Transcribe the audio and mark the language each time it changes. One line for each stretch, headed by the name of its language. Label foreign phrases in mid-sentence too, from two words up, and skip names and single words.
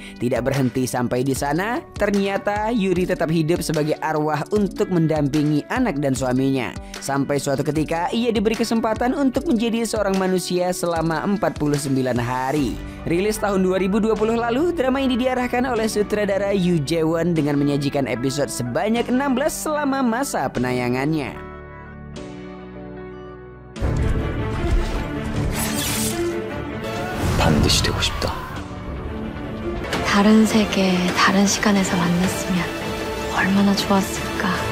Indonesian: Tidak berhenti sampai di sana, ternyata Yuri tetap hidup sebagai arwah untuk mendampingi anak dan suaminya. Sampai suatu ketika ia diberi kesempatan untuk menjadi seorang manusia selama 49 hari. Rilis tahun 2020 lalu, drama ini diarahkan oleh sutradara Yoo Jae-won dengan menyajikan episode sebanyak 16 selama masa penayangan.
Korean: 반드시 되고 싶다. 다른 세계, 다른 시간에서 만났으면 얼마나 좋았을까.